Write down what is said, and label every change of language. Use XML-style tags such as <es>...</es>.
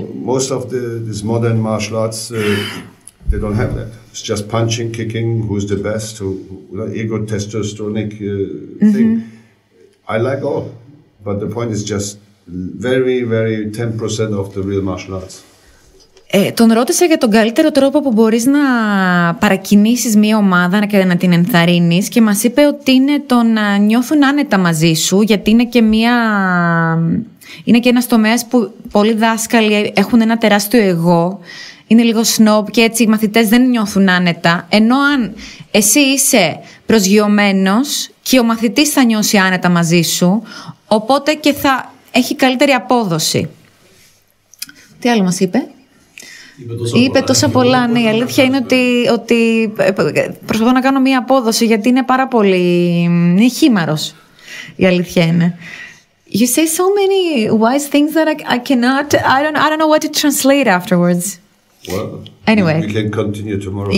<en>So most of these modern martial arts, they don't have that. It's just punching, kicking, who's the best, ego testosteronic thing. I like all, but the point is just very, very 10% of the real martial arts.</en> <el>Τον ρώτησα για τον καλύτερο τρόπο που μπορείς να παρακινήσεις μια ομάδα και να την ενθαρρύνεις και μας είπε ότι είναι το να νιώθουν άνετα μαζί σου, γιατί είναι και ένας τομέας που πολλοί δάσκαλοι έχουν ένα τεράστιο εγώ, είναι λίγο snob και έτσι οι μαθητές δεν νιώθουν άνετα, ενώ αν εσύ είσαι προσγειωμένος και ο μαθητής θα νιώσει άνετα μαζί σου, οπότε και θα έχει καλύτερη απόδοση. Τι άλλο μας είπε? Είπε τόσα πολλά, ναι. Η αλήθεια είναι ότι προσπαθώ να κάνω μία απόδοση γιατί είναι πάρα πολύ... είναι χήμαρος. Η αλήθεια είναι.</el> <en>You say so many wise things that I cannot... I don't know what to translate afterwards. Well, anyway. We can continue tomorrow.</en>